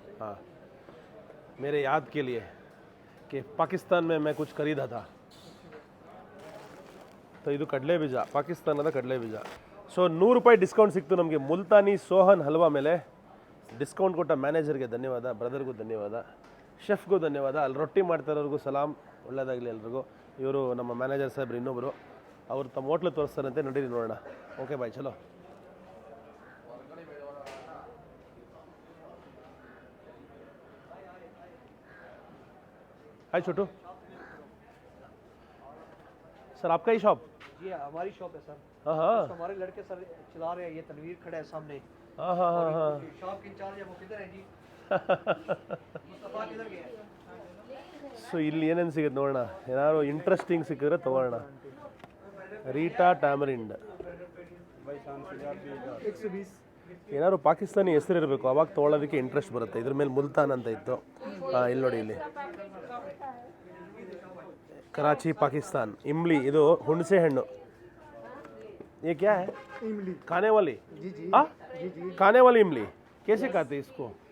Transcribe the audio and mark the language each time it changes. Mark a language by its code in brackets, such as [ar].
[hi] हाँ, मेरे याद के लिए कि पाकिस्तान में मैं कुछ खरीदा था. [kn] तो ಇದು ಕಡಲೆ ಬೀಜ, ಪಾಕಿಸ್ತಾನದ ಕಡಲೆ ಬೀಜ. ಸೊ 100 ರೂಪಾಯಿ ಡಿಸ್ಕೌಂಟ್ ಸಿಕ್ತು ನಮಗೆ ಮುಲ್ತಾನಿ ಸೋಹನ್ ಹಲ್ವಾ ಮೇಲೆ. ಡಿಸ್ಕೌಂಟ್ ಕೊಟ್ಟ ಮ್ಯಾನೇಜರ್ಗೆ ಧನ್ಯವಾದ, ಬ್ರದರ್ಗೂ ಧನ್ಯವಾದ, ಶೆಫ್ಗೂ ಧನ್ಯವಾದ. ಅಲ್ಲಿ ರೊಟ್ಟಿ ಮಾಡ್ತಾ ಇರೋರಿಗೂ ಸಲಾಮ್, ಒಳ್ಳೆಯದಾಗಲಿ ಎಲ್ರಿಗೂ. ಇವರು ನಮ್ಮ ಮ್ಯಾನೇಜರ್ ಸಾಹೇಬ್ರು ಇನ್ನೊಬ್ಬರು, ಅವರು ತಮ್ಮ ಹೋಟ್ಲು ತೋರಿಸ್ತಾರಂತೆ, ನಡೀರಿ ನೋಡೋಣ. ಓಕೆ ಬಾಯ್, ಚಲೋ. [hi] हाय छोटू सर, आपका ही शॉप? जी हमारी शॉप है सर. हाँ हाँ हमारे लड़के सर चला रहे हैं. ये तनवीर खड़ा है सामने. हाँ हाँ हाँ हाँ शॉप के इंचार्ज है वो किधर है जी? मुस्तफा किधर गया? [kn] ಸೊ ಇಲ್ಲಿ ಏನೇನು ಸಿಗುತ್ತೆ ನೋಡೋಣ, ಏನಾದ್ರು ಇಂಟ್ರೆಸ್ಟಿಂಗ್ ಸಿಕ್ಕಿದ್ರೆ ತೊಗೊಳ್ಳೋಣ. ರೀಟಾ ಟ್ಯಾಮರಿಂಡ್, ಏನಾದ್ರು ಪಾಕಿಸ್ತಾನಿ ಹೆಸರು ಇರಬೇಕು, ಅವಾಗ ತೊಗೊಳ್ಳೋದಕ್ಕೆ ಇಂಟ್ರೆಸ್ಟ್ ಬರುತ್ತೆ. ಇದ್ರ ಮೇಲೆ ಮುಲ್ತಾನ್ ಅಂತ ಇತ್ತು. ಇಲ್ಲಿ ನೋಡಿ, ಇಲ್ಲಿ कराची पाकिस्तान. इमली, ಇದು ಹುಣಸೆ ಹಣ್ಣು. [hi] ये क्या है? इमली. खाने वाली? जी जी. हाँ जी जी. खाने वाली इमली कैसे खाते हैं इसको?